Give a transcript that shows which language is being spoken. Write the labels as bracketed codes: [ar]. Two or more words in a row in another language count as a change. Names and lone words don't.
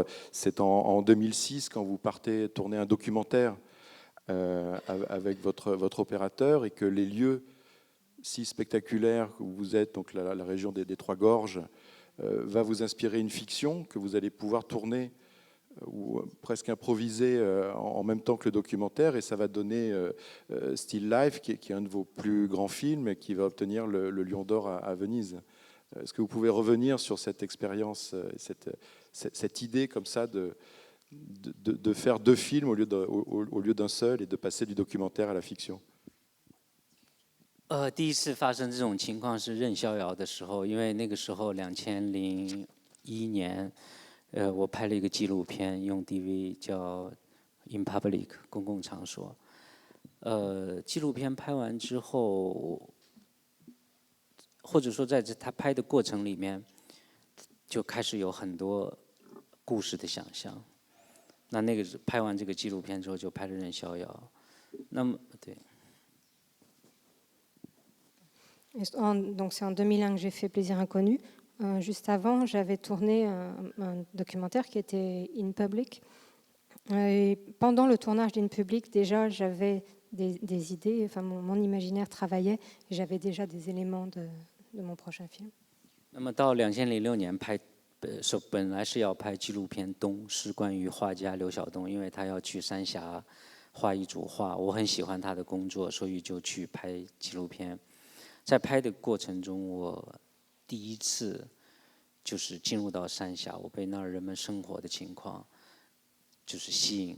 [fr] C'est en 2006, quand vous partez tourner un documentaire avec votre opérateur, et que les lieux si spectaculaires où vous êtes, donc la région des Trois Gorges, va vous inspirer une fiction que vous allez pouvoir tourner ou presque improvisé en même temps que le documentaire, et ça va donner Still Life, qui est un de vos plus grands films et qui va obtenir le Lion d'Or à Venise. Est-ce que vous pouvez revenir sur cette expérience, cette idée comme ça de faire 2 films au lieu d'un seul et de passer du documentaire à la fiction? [zh] 第一次发生这种情况是任逍遥的时候，因为那个时候2001年，我拍了一个纪录片，用 DV 叫《In Public》公共场所。纪录片拍完之后，或者说在他拍的过程里面，就开始有很多故事的想象。那个拍完这个纪录片之后，就拍了任逍遥。那么对。 [fr] Donc c'est en 2001 que j'ai fait Plaisir Inconnu. Juste avant, j'avais tourné un documentaire qui était In Public. Et pendant le tournage d'In Public, déjà, j'avais des idées, enfin mon imaginaire travaillait, et j'avais déjà des éléments de mon prochain film. [zh] 那么到2006年拍，本来是要拍纪录片《冬》，是关于画家刘晓东，因为他要去三峡画一组画，我很喜欢他的工作，所以就去拍纪录片。在拍的过程中，我第一次就是进入到三峡，我被那儿人们生活的情况就是吸引。